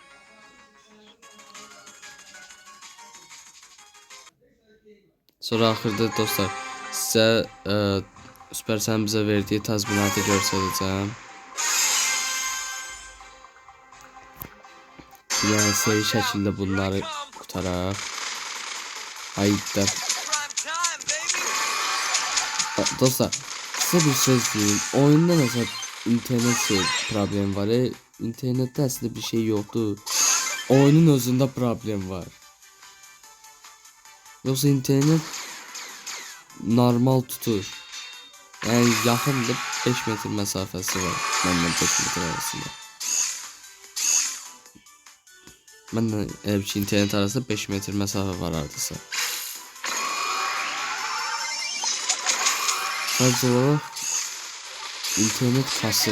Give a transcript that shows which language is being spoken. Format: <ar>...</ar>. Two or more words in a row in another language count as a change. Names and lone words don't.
<az>Sonra axırda dostlar sizə Supercell'in bizə verdiyi tazminatı göstərəcəm. Yəni seri şəkildə bunları qutaraq. Ayda. Dostlar,</az> <tr>size bir söz diyeyim. Oyunda mesela internet problem var. İnternette aslında bir şey yoktu. Oyunun özünde problem var. Yoksa internet normal tutur.</tr> <az>Yəni yaxındır, 5 metr məsafəsi var məndən 5 metr arasında. Mənlə elə ki internet arasında 5 metr məsafə var hardasa. Sadəcə olaraq internet kasır.</az>